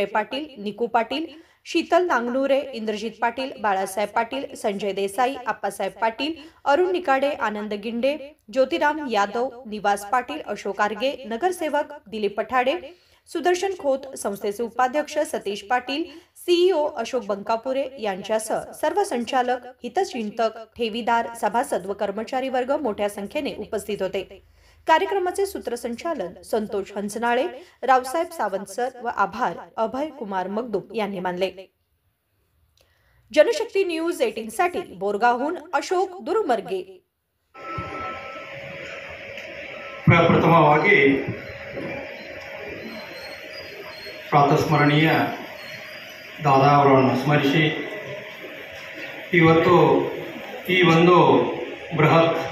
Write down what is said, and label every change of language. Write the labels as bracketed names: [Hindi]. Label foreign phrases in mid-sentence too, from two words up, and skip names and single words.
[Marathi] पाटील, निकू पाटील, शीतल नांगनुरे, इंद्रजित पाटील, बाळासाहेब पाटील, संजय देसाई, आप्पासाहेब पाटील, अरुण निकाडे, आनंद गिंडे, ज्योतिराम यादव, निवास पाटील, अशोक आर्गे, नगरसेवक दिलीप पठाडे, सुदर्शन खोत, संस्थेचे उपाध्यक्ष सतीश पाटील, सीईओ अशोक बंकापुरे यांच्यासह सर्व संचालक, हितचिंतक, ठेवीदार, सभासद व कर्मचारी वर्ग मोठ्या संख्येने उपस्थित होते। कार्यक्रमाचे सूत्रसंचालन संतोष हंसनाळे, रावसाहेब सावंत सर व आभार अभय कुमार मगदूम यांनी मानले। जनशक्ती न्यूज 18 साठी बोरगावहून अशोक दुर्मर्गे। [Kannada] ಪ್ರಪ್ರಥಮವಾಗಿ ಪ್ರಾತಸ್ಮರಣೀಯ ದಾದಾ ಅವರನ್ನು ಸ್ಮರಿಸಿ ಇವತ್ತು ಈ ಒಂದು ಬೃಹತ್